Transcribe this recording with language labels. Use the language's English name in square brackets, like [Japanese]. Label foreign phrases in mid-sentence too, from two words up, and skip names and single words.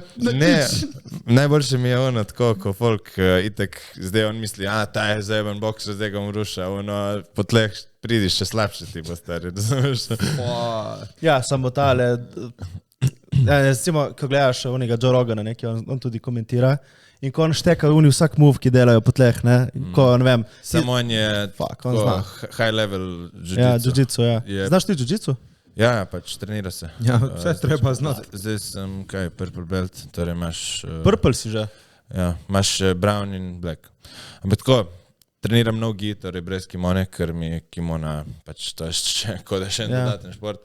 [Slovenian] najboljše mi je ono tako, ko folk itek zdaj on misli, ta je zajeban boks, zdaj ga mu ruša, ono po tleh pridiš še slabše ti bo stari, razumeš? Ja, samo tale, recimo, ko gledaš onega Joe Rogana, on tudi komentira, in ko on šteka vsak move, ki delajo po tleh, ne, ko, ne vem. Samo on je [English] high level [Slovenian] jiu-jitsu. Ja, jiu-jitsu, ja. Znaš ti jiu-jitsu? Ja, pač trenira se. Ja, vse treba znati. Zdaj sem, [English] purple belt, [Slovenian] torej imaš... Purple si že? Ja, imaš brown in black. Ampak tako, treniram nogi, torej brez kimone, ker mi je kimona, pač to je še en dodaten šport.